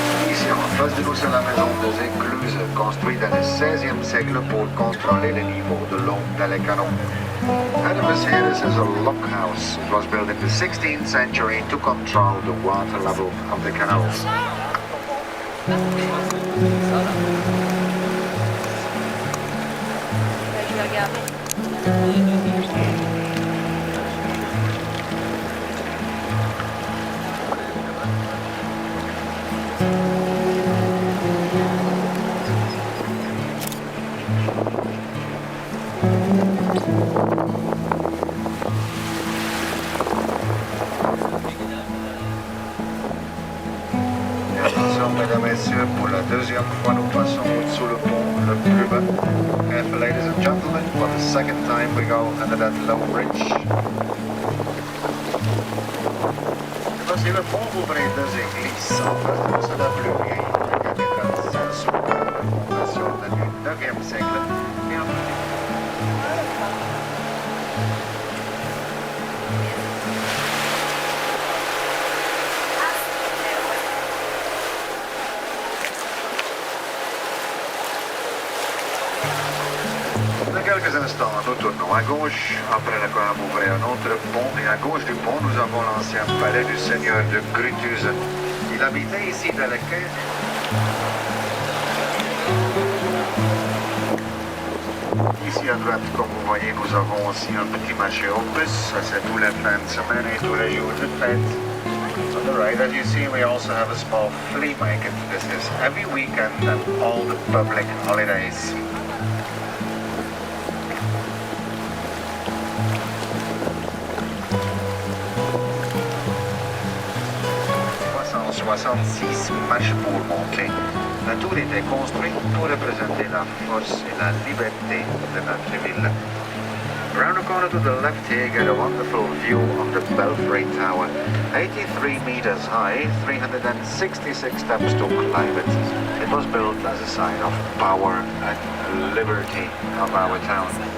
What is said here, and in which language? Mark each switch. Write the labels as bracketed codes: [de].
[fr] Ici en face de nous, c'est la maison des écluses construit dans le 16e siècle pour contrôler le niveau de l'eau dans les canaux. [en] Ahead of us here, this is a lock house. It was built in the 16th century to control the water level of the canals. [fr] Je vais regarder. Mesdames et messieurs, pour la deuxième fois, nous passons sous le pont le plus bas. [en] And ladies and gentlemen, for the second time we go under that low bridge. [fr] Voici le pont ouvré deux églises. En face de nous, c'est la plus vieille, la cathédrale Saint-Sou, la fondation du 9e siècle. Et en Dans quelques instants, nous tournons à gauche. Après la colonne ouvrir un autre pont. Et à gauche du pont, nous avons l'ancien palais du seigneur de Grutuze. Il habitait ici dans le 15e. Ici à droite, comme vous voyez, nous avons aussi un petit marché aux puces. Ça, c'est tous les fins de semaine et tous les jours de fête. [en] On the right, as you see, we also have a small flea market. This is every weekend and all the public holidays. [fr] 66 marches pour monter. La tour était construite pour représenter la force et la liberté de notre ville. [en] Around the corner to the left here, you get a wonderful view of the Belfry Tower. 83 meters high, 366 steps to climb it. It was built as a sign of power and liberty of our town.